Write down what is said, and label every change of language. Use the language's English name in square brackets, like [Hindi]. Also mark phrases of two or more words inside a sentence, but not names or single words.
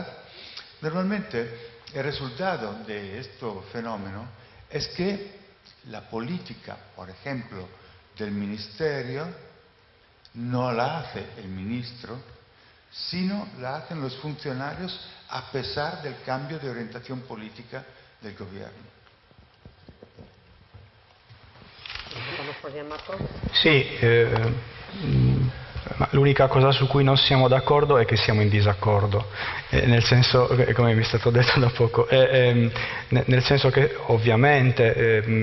[Spanish] Normalmente el resultado de este fenómeno es que la política, por ejemplo, del ministerio, no la hace el ministro, sino la hacen los funcionarios a pesar del cambio de orientación política del gobierno. [Italian] Sì, l'unica cosa su cui non siamo d'accordo è che siamo in disaccordo, nel senso, come mi è stato detto da poco, nel senso che ovviamente